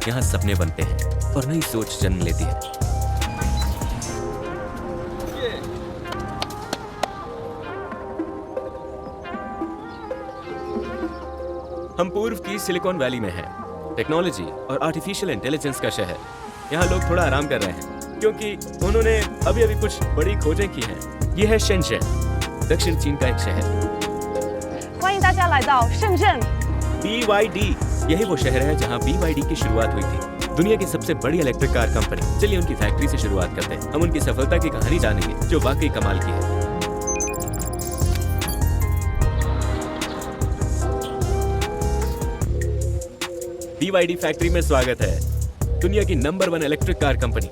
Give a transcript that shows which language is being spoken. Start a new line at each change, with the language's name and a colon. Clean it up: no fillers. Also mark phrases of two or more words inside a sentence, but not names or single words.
Hindi: यहाँ सपने बनते हैं और नई सोच जन्म लेती है। हम पूर्व की सिलिकॉन वैली में हैं। टेक्नोलॉजी और
English: artificial intelligence
Hindi: का शहर। यहाँ लोग थोड़ा आराम कर रहे हैं क्योंकि उन्होंने अभी अभी कुछ बड़ी खोजें की हैं। ये है शेनज़ेन, दक्षिण चीन का एक शहर।
Chinese: 欢迎大家来到深圳。
Hindi: BYD यही वो शहर है जहाँ BYD की शुरुआत हुई थी, दुनिया की सबसे बड़ी
English: electric car company.
Hindi: चलिए उनकी फैक्ट्री से शुरुआत करते हैं। हम उनकी सफलता की कहानी जानेंगे जो वाकई कमाल की है। BYD फैक्ट्री में स्वागत है, दुनिया की नंबर 1
English: electric car company.